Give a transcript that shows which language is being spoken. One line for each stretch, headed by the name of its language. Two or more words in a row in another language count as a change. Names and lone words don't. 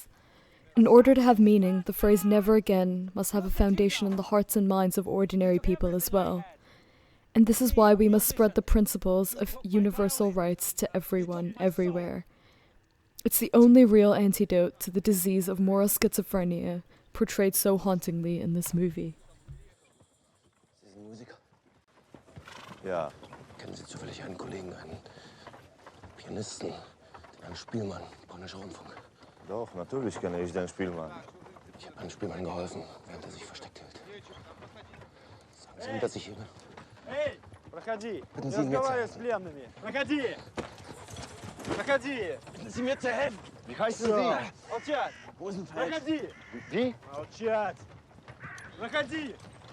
English: In order to have meaning, the phrase "never again" must have a foundation in the hearts and minds of ordinary people as well. And this is why we must spread the principles of universal rights to everyone, everywhere. It's the only real antidote to the disease of moral schizophrenia, portrayed so hauntingly in this movie.
German: Sie sind Musiker? Ja. Kennen Sie zufällig einen Kollegen, einen Pianisten, den Herrn Szpilman, polnischer Rundfunk? Doch, natürlich kenne ich den Spielmann. Ich habe Herrn Szpilman geholfen, während er sich versteckt hält. Sagen Sie ihm, dass ich hier bin.
Russian: Эй, проходи.
German: Bitten
Russian: Не
German: Sie ihn mir zu
Russian: разговаривай с
German: helfen.
Russian: пленными. Проходи. Проходи.
German: Bitten Sie mir zu helfen. Wie heißen
Russian: Всё.
German: Sie?
Russian: Молчать. Hosenfeld. Проходи.
German: Wie?
Russian: Молчать. Проходи.